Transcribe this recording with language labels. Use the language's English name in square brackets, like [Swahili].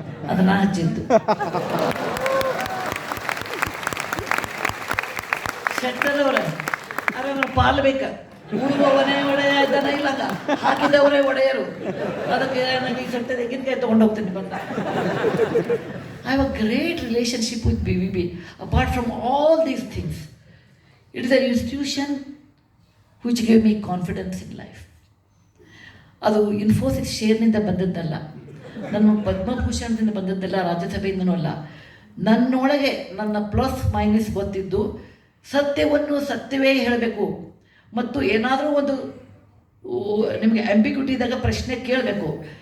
[Kannada] ಅದನ್ನ ಹಚ್ಚಿದ್ದು ಶೆಟ್ಟರ್ ಅವರ. ಅರೆ ಪಾಲು ಬೇಕ, ಉಳುವವನೇ ಒಡೆಯ ದನ ಇಲ್ಲಂಗ, ಹಾಕಿದವರೇ ಒಡೆಯರು. ಅದಕ್ಕೆ ನನಗೆ ಈ ಸಟ್ಟ ತೆಂಗಿನಕಾಯಿ ತೊಗೊಂಡು ಹೋಗ್ತೀನಿ ಬಂದ. [English] I have a great relationship with BUB. Apart from all these things, it is an institution which gave me confidence in life. [Kannada] ಅದು ಇನ್ಫೋಸಿಸ್ ಶೇರ್ನಿಂದ ಬಂದದ್ದಲ್ಲ, ನನ್ನ ಪದ್ಮಭೂಷಣದಿಂದ ಬಂದದ್ದಲ್ಲ, ರಾಜ್ಯಸಭೆಯಿಂದನೂ ಅಲ್ಲ. ನನ್ನೊಳಗೆ ನನ್ನ ಪ್ಲಸ್ ಮೈನಸ್ ಗೊತ್ತಿದ್ದು ಸತ್ಯವನ್ನು ಸತ್ಯವೇ ಹೇಳಬೇಕು. ಮತ್ತು ಏನಾದರೂ ಒಂದು ನಿಮಗೆ ಆಂಬಿಗ್ಯೂಟಿ ಇದ್ದಾಗ ಪ್ರಶ್ನೆ ಕೇಳಬೇಕು.